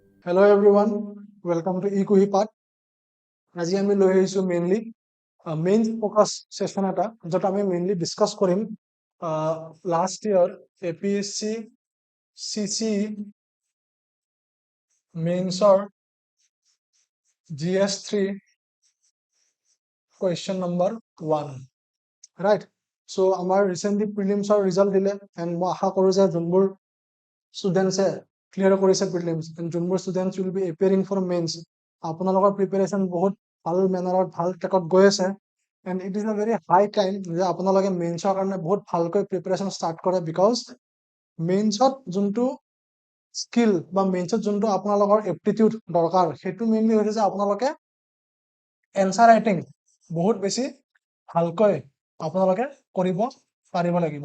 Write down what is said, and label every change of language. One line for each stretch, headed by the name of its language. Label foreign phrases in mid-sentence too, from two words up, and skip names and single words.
English: Hello everyone, welcome to eQuipat.
Assamese: আজি আমি লৈ আহিছো
English: mainly main focus session
Assamese: এটা যত আমি মেইনলি ডিসকাস কৰিম
English: last year
Assamese: এপিএসসি সিসি মেইনছৰ GS3
English: question number 1 right.
Assamese: So আমাৰ
English: recently prelims result
Assamese: দিলে এন্ড মই আশা কৰো যে যোনবোৰ ষ্টুডেন্টছে ক্লিয়াৰ কৰিছে
English: prelims and
Assamese: যোনবোৰ
English: students will be appearing for mains
Assamese: আপোনালোকৰ প্ৰিপাৰেচন বহুত ভাল মেনাৰত ভাল ট্ৰেকত গৈ আছে
English: and it is a very high time
Assamese: যে আপোনালোকে মেইনছৰ কাৰণে বহুত ভালকৈ
English: preparation start
Assamese: কৰে
English: because mains
Assamese: যোনটো স্কিল বা মেইনছত যোনটো আপোনালোকৰ এপ্টিটিউড দৰকাৰ সেইটো মেইনলি হৈছে যে আপোনালোকে
English: answer writing
Assamese: বহুত বেছি ভালকৈ আপোনালোকে কৰিব পাৰিব লাগিব।